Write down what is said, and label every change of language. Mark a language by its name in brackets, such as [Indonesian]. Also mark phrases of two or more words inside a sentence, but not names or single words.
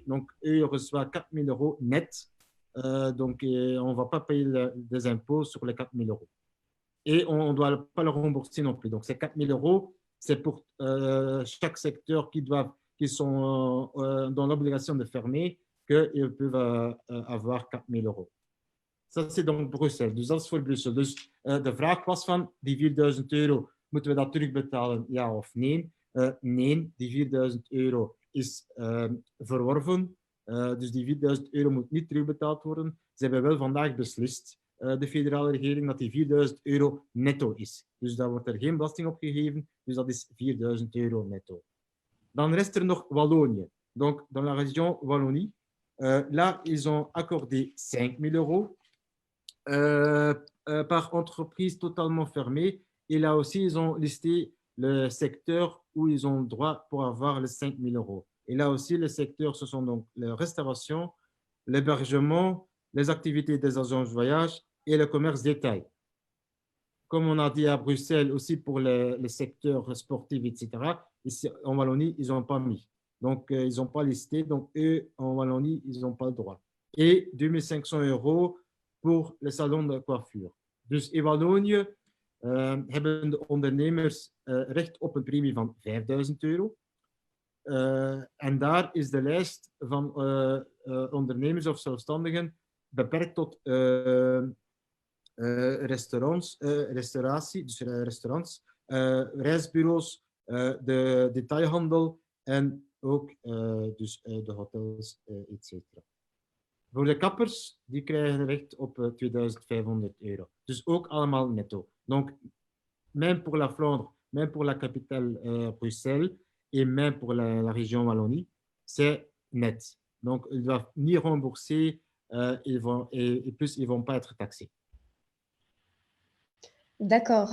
[French] Donc, eux, ils reçoivent 4.000 euros net. Donc, on ne va pas payer des impôts sur les 4.000 euros. Et on ne doit pas le rembourser non plus. Donc, ces 4.000 euros, c'est pour chaque secteur qui sont dans l'obligation de fermer, qu'ils peuvent avoir 4.000 euros. Ça, c'est donc Bruxelles. [Dutch] Dus dat is voor Brussel. Dus de vraag was van, die 4.000 euro, moeten we dat terugbetalen, ja of nee? Nee, die 4.000 euro is verworven. Dus die 4.000 euro moet niet terugbetaald worden. Ze hebben wel vandaag beslist, de federale regering, dat die 4.000 euro netto is. Dus daar wordt er geen belasting op gegeven. Dus dat is 4.000 euro netto. Dan reste er nog Wallonië. [French] Donc, dans la région Wallonie, là, ils ont accordé 5.000 euros par entreprise totalement fermée. Et là aussi, ils ont listé le secteur où ils ont droit pour avoir les 5.000 euros. Et là aussi, les secteurs, ce sont donc la restauration, l'hébergement, les activités des agences de voyage et le commerce détail. Comme on a dit à Bruxelles aussi pour les secteurs sportifs, etc., ici en Wallonie, ils n'ont pas mis. Donc, ils n'ont pas listé. Donc, eux, en Wallonie, ils n'ont pas le droit. Et 2.500 euros pour les salons de coiffure. [Dutch] Dus in Wallonië hebben de ondernemers recht op een premie van 5.000 euro. En daar is de lijst van ondernemers of zelfstandigen beperkt tot restaurants, restauratie, dus restaurants, reisbureaus, de detailhandel en ook dus de hotels, etc. Voor de kappers, die krijgen recht op 2500 euro. Dus ook allemaal netto. [French] Donc, même pour la Flandre, même pour la capitale Bruxelles et même pour la région Wallonie, c'est net. Donc, ils ne doivent ni rembourser et plus, ils ne vont pas être taxés. D'accord.